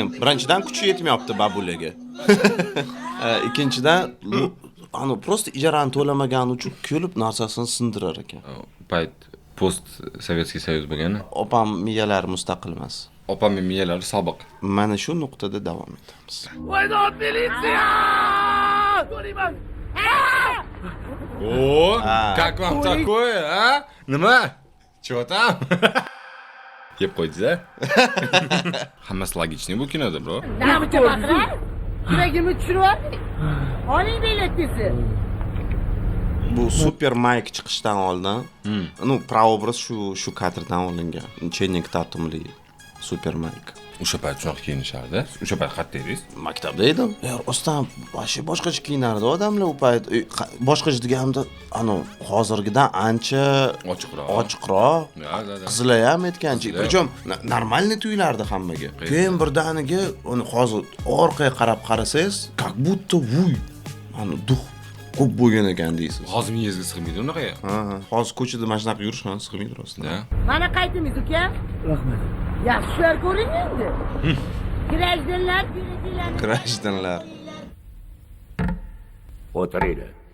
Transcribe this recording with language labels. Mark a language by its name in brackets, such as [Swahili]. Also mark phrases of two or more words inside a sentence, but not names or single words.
[Uzbek] Birinchidan kuchi yetmayapti babulaga. Ikkinchidan просто ijarani to'lamagani uchun kelib narsasini sindirar ekan. Payt post [Russian] Советский Союз [Uzbek] bo'lgani. Opam miyalari mustaqil emas. Opamning miyalari sobiq. Mana shu nuqtada davom etamiz. Voydod militsiya! To'layman. O, [Russian] как вам такое, а? Nima? Чё там? [Uzbek] Yeb qo'ydingiz-a? Hammasi logичный bu kinoda, bro. Namicha baqirar? Yuragimni tushirib yubordik. Oling biletni. Bu super Mike chiqishdan oldin, proobraz shu kadrdan olingan. Chenik tatumli super Mike. O'sha payt shunaqa kiyinishardi. O'sha payt qayerda edingiz? Maktabda edim. Rostdan boshqacha kiyinardi odamlar u payt. Boshqacha deganimda, hozirgidan ancha ochiqroq. [Russian] Da. [Uzbek] Qizlar ham aytgancha, [Russian] причем нормальный [Uzbek] tuylardi hammaga. Keyin birdaniga uni hozir orqaga qarab qarasangiz, [Russian] как будто vuy. [Uzbek] Duh ko'p bo'lgan ekan deysiz. Hozir miyangizga sig'maydi unaqa. Hozir ko'chada mana shunaqa yurish ham sig'maydi rostdan. [Russian] Da. [Uzbek] Mana qaytdingiz uka? Rahmat. Yaxshilar ko'ring endi. Grajdanlar, Grajdanlar. O'tiringlar.